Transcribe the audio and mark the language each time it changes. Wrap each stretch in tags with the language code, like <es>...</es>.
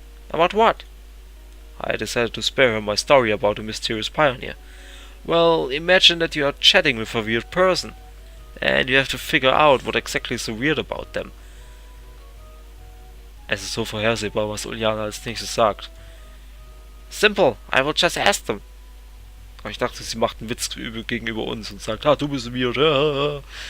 <en>About what? I decided to spare her my story about a mysterious pioneer. Well, imagine that you are chatting with a weird person, and you have to figure out what exactly is so weird about them.</en> <de>Es ist so vorhersehbar, was Uliana als nächstes sagt.</de> <en>Simple, I will just ask them.</en> <de>Aber ich dachte, sie macht einen Witz gegenüber uns und sagt, du bist</de> <en>weird.</en>